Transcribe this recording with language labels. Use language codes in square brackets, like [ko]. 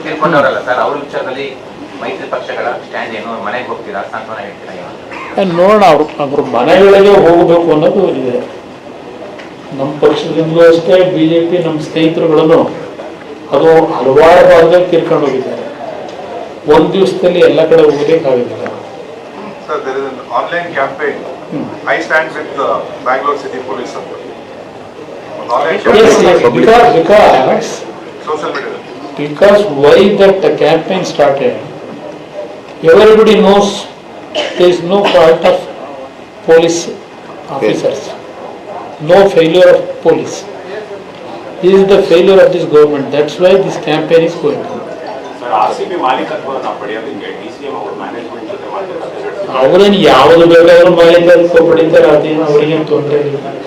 [kn] ತೀರ್ಕೊಂಡವರಲ್ಲ sir, ಅವ್ರ ವಿಚಾರದಲ್ಲಿ ಮೈತ್ರಿ ಪಕ್ಷಗಳ ಸ್ಟ್ಯಾಂಡ್ ಏನು, ಮನೆಗೆ ಹೋಗ್ತೀರಾ, ಸಾಂತ್ವನ ಹೇಳ್ತೀರಾ? ನೋಡೋಣ, ಅವ್ರ ಮನೆಗಳಿಗೆ ಹೋಗಬೇಕು ಅನ್ನೋದು ಇದೆ. ನಮ್ಮ ಪಕ್ಷದಿಂದಲೂ ಅಷ್ಟೇ, ಬಿಜೆಪಿ ನಮ್ಮ ಸ್ನೇಹಿತರುಗಳನ್ನು ಅದು ಹಲವಾರು ಭಾಗದಲ್ಲಿ ತೀರ್ಕೊಂಡು ಹೋಗಿದ್ದಾರೆ. ಒಂದ್ ದಿವಸದಲ್ಲಿ ಎಲ್ಲ ಕಡೆ ಹೋಗ್ಲಿಕ್ಕಾಗಿಲ್ಲ. [en] Sir, there is an online campaign. I stand with Bangalore City Police ಅಂತ. Online campaign. Because Social media. because why that campaign started, everybody knows there is no fault of police officers, no failure of police. This is the failure of this government. That's why this campaign is going on. [kn] Sir, RCB ಮಾಲೀಕತ್ವವನ್ನು ಪಡೆಯೋದಕ್ಕೆ DCM ಅವರು management ಜೊತೆ ಮಾತುಕತೆ ನಡೆಸಿದ್ದಾರೆ. ಅವ್ರೇನು ಯಾವ್ದು ಬೇಕಾದ್ರೂ ಮಾಲೀಕತ್ವ ಪಡಿತಾರೆ, ಅದೇನು ಅವ್ರಿಗೇನು ತೊಂದರೆ ಇಲ್ಲ.